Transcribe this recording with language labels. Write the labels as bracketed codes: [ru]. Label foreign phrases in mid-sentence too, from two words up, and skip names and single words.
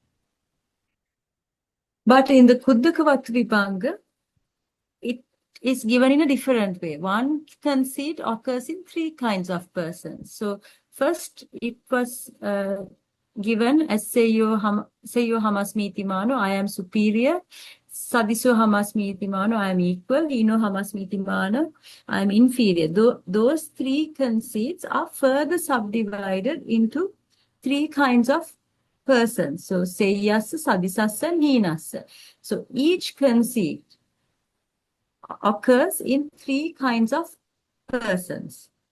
[en] But in the Kuddaka Vattu Vibhanga, it is given in a different way. One conceit occurs in three kinds of persons. So first, it was given as [pi] seyo hamasmiti mano, [en] I am superior. [pi] Sadiso hamasmiti mano, [en] I am equal. [pi] Hino hamasmiti mano, [en] I am inferior. Those three conceits are further subdivided into three kinds of persons. So [pi] seyasa, sadisasa, [en] and hinasa. So each conceit occurs in three kinds of persons.